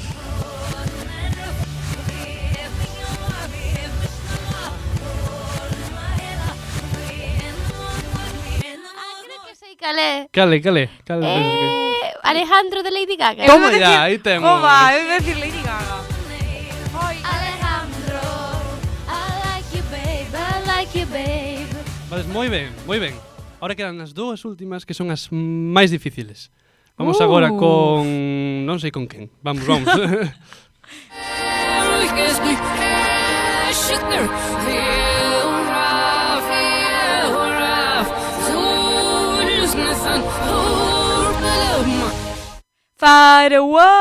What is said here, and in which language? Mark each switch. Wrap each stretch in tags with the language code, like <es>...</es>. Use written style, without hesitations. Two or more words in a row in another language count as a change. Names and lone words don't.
<gl>Creo que sei cal é. Cale. Alejandro de Lady Gaga. Toma ya, aí temos. Oba, eu iba a decir Lady Gaga.</gl> <en>Alejandro, I like you, babe.</en> <gl>Vales, moi ben, moi ben. Ahora quedan as dúas últimas que son as máis difíciles. Vamos agora con... non sei con quen. Vamos. Firework.</gl>